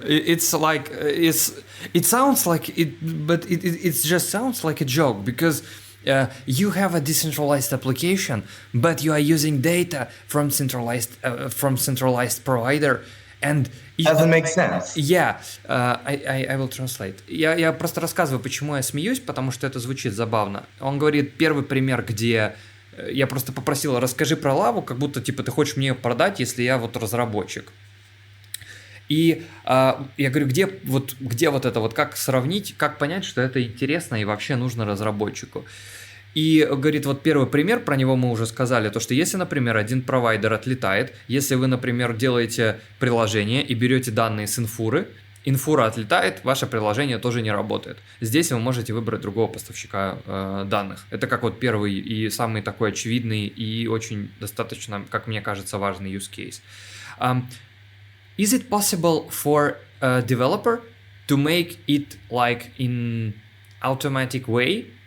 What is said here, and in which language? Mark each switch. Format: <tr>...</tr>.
<en>It's like it sounds like it, but it just sounds like a joke because you have a decentralized application, but you are using data from centralized provider, and doesn't make sense. Yeah, I will translate.</en> <ru>Я просто рассказываю, почему я смеюсь, потому что это звучит забавно. Он говорит, первый пример, где я просто попросил, расскажи про лаву, как будто типа ты хочешь мне ее продать, если я вот разработчик. И я говорю, где вот это, вот как сравнить, как понять, что это интересно и вообще нужно разработчику. И говорит, вот первый пример, про него мы уже сказали, то, что если, например, один провайдер отлетает, если вы, например, делаете приложение и берете данные с инфуры, инфура отлетает, ваше приложение тоже не работает. Здесь вы можете выбрать другого поставщика данных. Это как вот первый и самый такой очевидный и очень достаточно, как мне кажется, важный use case.</ru> <en>Is it possible for a developer to make it like in automatic way?</en>